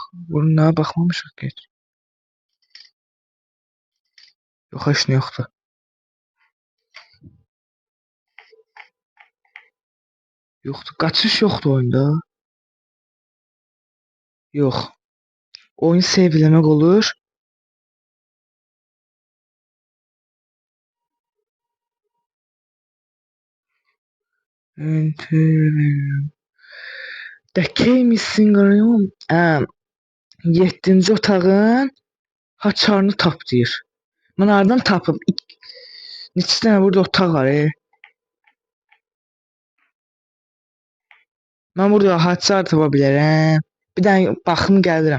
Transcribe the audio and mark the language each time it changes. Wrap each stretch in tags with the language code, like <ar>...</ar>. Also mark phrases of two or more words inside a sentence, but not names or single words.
<az>Buna baxmamışıq ki. Yox, heç nə yoxdur. Yoxdur. Qaçış yoxdur oyunda. Yox. Oyun save eləmək olur.</az> <en>The key missing room.</en> <az>7-ci otağın haçarını tap deyir. Mən hardan tapım? Neçə dənə burada otaq var. Mən burada haçar tapa bilərəm. Bir dənə baxım gəlirəm.</az>